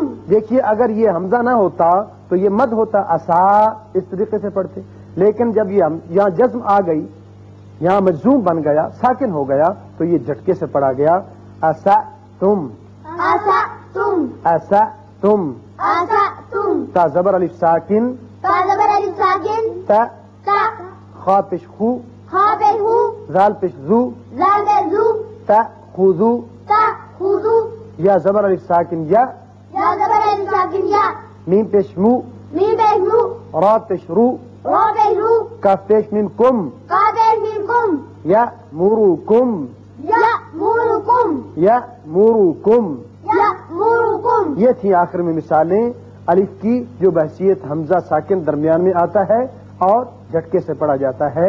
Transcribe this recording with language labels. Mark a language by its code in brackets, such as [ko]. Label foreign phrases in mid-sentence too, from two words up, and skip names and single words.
[ur] دیکھیے اگر یہ حمزہ نہ ہوتا تو یہ مد ہوتا، اسا اس طریقے سے پڑھتے، لیکن جب یہ یہاں جزم آ گئی، یہاں مجزوم بن گیا، ساکن ہو گیا تو یہ جھٹکے سے پڑھا گیا، اسا تم، [ar] آسا تم، اسا تم۔ آسا تم، [ur] تا زبر الف ساکن، تا زبر الف ساکن، تا، تا، خا پیش خو، خا پیش ہو، زال پیش زو، زال پیش زو، [ar] تا خذو، تا خوزو، [ur] یا زبر الف ساکن یا، یا زبر الف ساکن یا، میم پیش مو، میم پیش مو، را پیش رو، رو پیش رو، کاف پیش میم کم، کا پیش میم کم، [ar] یا مورو کم، یا مورو کم، یا مورو کم۔ یا مورو کم، [ur] یہ تھی آخر میں مثالیں الف کی جو بحیثیت حمزہ ساکن درمیان میں آتا ہے اور جھٹکے سے پڑھا جاتا ہے۔